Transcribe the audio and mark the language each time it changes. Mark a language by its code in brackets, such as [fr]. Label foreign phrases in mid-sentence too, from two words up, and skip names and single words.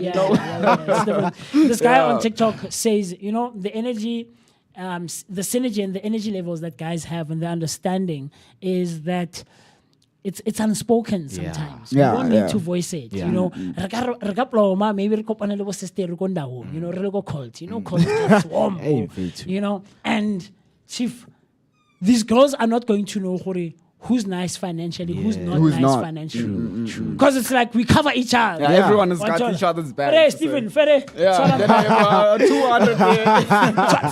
[en] You know. It's different. This guy Yeah. on TikTok says, you know, the energy, the synergy and the energy levels that guys have and the understanding is that it's unspoken sometimes. Yeah, You don't need yeah. to voice it. You know, maybe [tn] re kopane le bo sister re go ndawo, [en] you know, [tn] re go [en] cold. You know, cold gets warm. You know, and chief, these girls are not going to know who's nice financially, who's not financially. Because it's like we cover each other. Yeah, everyone has got each other's back. Fere, Stephen, Fere. Yeah, then I have 200 there.